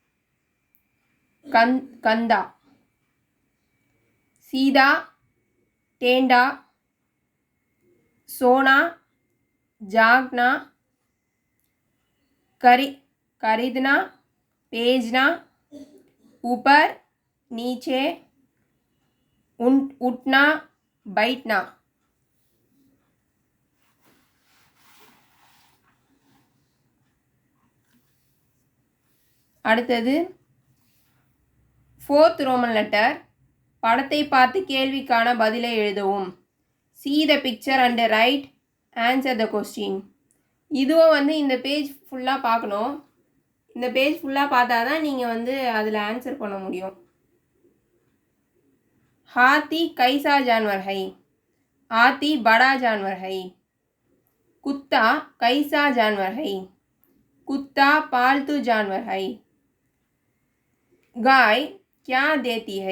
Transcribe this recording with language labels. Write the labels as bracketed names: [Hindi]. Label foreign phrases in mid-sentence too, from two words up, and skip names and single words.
[Hindi] कंदा, सीधा टेंडा, सोना जागना, खरीदना भेजना, ऊपर नीचे, उठना बैठना. [Tamil] அடுத்தது 4th [English] Roman letter. [Tamil] படத்தை பார்த்து கேள்விக்கான பதிலை எழுதவும். [English] See the picture and write answer the question. [Tamil] இதுவும் வந்து இந்த பேஜ் ஃபுல்லாக பார்க்கணும். இந்த பேஜ் ஃபுல்லாக பார்த்தா தான் நீங்கள் வந்து அதில் ஆன்சர் பண்ண முடியும். [Hindi] हाथी कैसा जानवर है? हाथी बड़ा जानवर है. कुत्ता कैसा जानवर है? कुत्ता पालतू जानवर है. गाय क्या देती है?